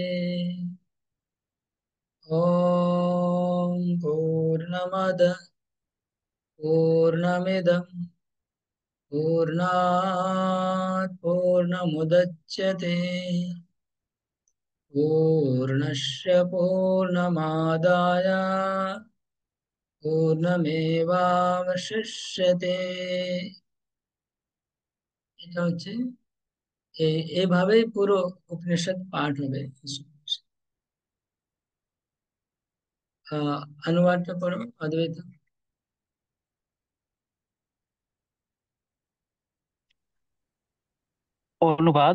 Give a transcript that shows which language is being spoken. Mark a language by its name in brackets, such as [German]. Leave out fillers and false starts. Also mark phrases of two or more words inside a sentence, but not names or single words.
[Sanskrit] ॐ पूर्णमद पूर्णमिदं पूर्णात् पूर्णमुदच्यते पूर्णस्य पूर्णमादाय पूर्णमेवावशिष्यते। [Bangla] এটা হচ্ছে এভাবেই পুরো উপনিষদ পাঠ হবে। অনুবাদটা পড়ো অদ্বৈত। অনুবাদ।